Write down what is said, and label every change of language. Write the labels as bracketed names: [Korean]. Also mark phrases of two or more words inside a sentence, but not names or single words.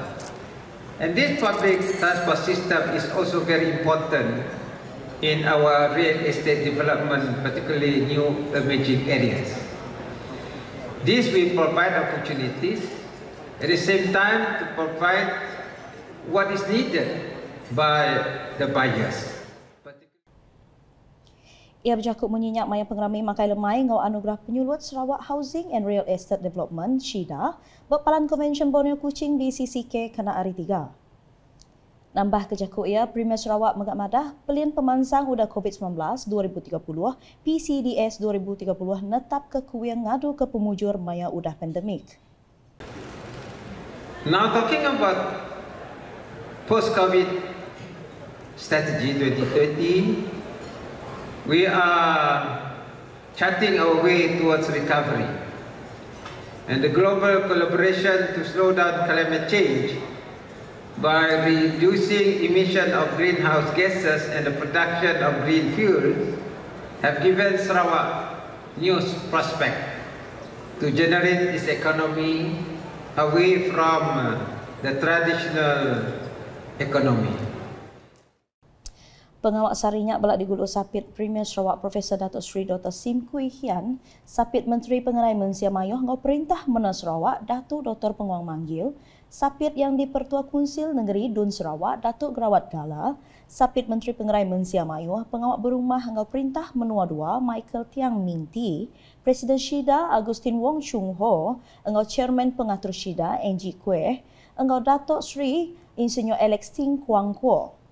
[English] And this public transport system is also very important in our real estate development, particularly new emerging areas. This will provide opportunities, at the same time to provide what is needed by the buyers. [Iban] Ia berjakut menyenyak maya pengerami makai lemai ngau anugerah penyulut Sarawak Housing and Real Estate Development (SHIDA) berpalan Konvensyen Borneo Kuching BCCK kena hari 3. Nambah kejakut ia, Premier Sarawak megak madah pelin pemansang udah COVID-19 2030 PCDS 2030 netap ke kuing ngadu ke pemujur maya udah pandemik. [English] Now talking about post-COVID strategy 2030, we are charting our way towards recovery. And the global collaboration to slow down climate change by reducing emission of greenhouse gases and the production of green fuels have given Sarawak new prospect to generate its economy away from the traditional economy. [Iban] Pengawak sarinya belak digulung sapit Premier Sarawak Profesor Datuk Seri Dr. Sim Kui Hian, sapit Menteri Pengerai Mensia Mayuh ngau perintah Mena Sarawak Datuk Dr. Penguang Manggil, sapit yang di-Pertua Kunsil Negeri Dun Sarawak Datuk Gerawat Gala, sapit Menteri Pengerai Mensia Mayuh, pengawak berumah ngau perintah Menua Dua Michael Tiang Minti, Presiden SHIDA Agustin Wong Chung Ho, engau Chairman Pengatur SHIDA NG Kueh, engau Datuk Seri Insinyur Alex Ting Kuang Kuo.